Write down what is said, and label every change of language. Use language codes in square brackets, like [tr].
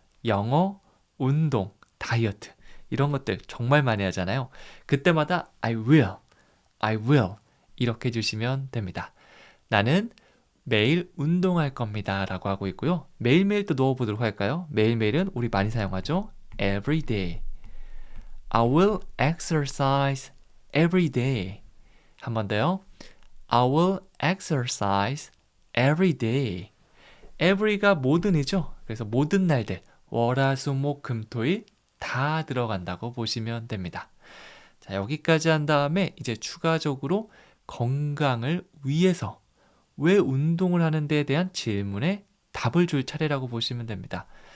[ko] 영어, 운동, 다이어트 이런 것들 정말 많이 하잖아요. 그때마다 [en] I will, I will [ko] 이렇게 해주시면 됩니다. 나는 매일 운동할 겁니다 라고 하고 있고요. 매일매일 또 넣어보도록 할까요? 매일매일은 우리 많이 사용하죠. [en] Every day. I will exercise every day. [ko] 한 번 더요. [en] I will exercise every day. [ko] every가 모든이죠. 그래서 모든 날들 월화수목금토일 다 들어간다고 보시면 됩니다. 자, 여기까지 한 다음에 이제 추가적으로 건강을 위해서 왜 운동을 하는데에 대한 질문에 답을 줄 차례라고 보시면 됩니다.